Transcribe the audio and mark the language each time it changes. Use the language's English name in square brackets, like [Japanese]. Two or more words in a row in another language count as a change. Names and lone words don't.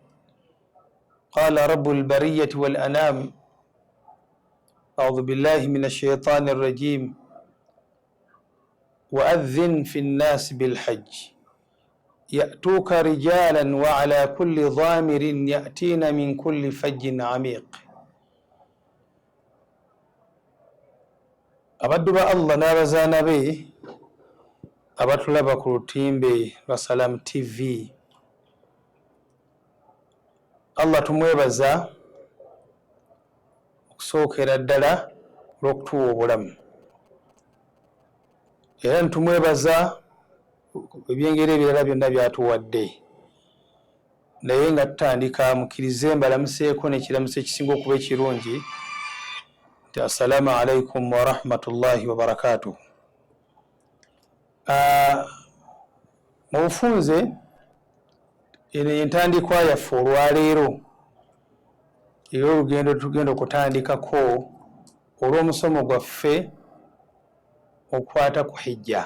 [Arabic] قال رب البرية والأنام: أعوذ بالله من الشيطان الرجيم، وأذن في الناس بالحج يأتوك رجالا وعلى كل ضامر يأتين من كل فج عميق. [Ganda] abaddu ba Allah n'abazaana be abatulaba ku lutimbe lwa Salam TV, Allah tumwebaza okusookera ddala olw'okutuwa obulamu, era nitumwebaza ebyengeri ebirala byonna byatuwadde. Naye nga tutandika, mukkirize mbalamuseeko n'ekiramuso ekisinga okuba ekirungi nti [Arabic] السلام عليكم ورحمة الله وبركاته. [Ganda] Mu bufunze, eno entandikwa yaffe olwaleero era olugendo tugenda okutandikako olw'omusomo gwaffe okukwata ku hijja.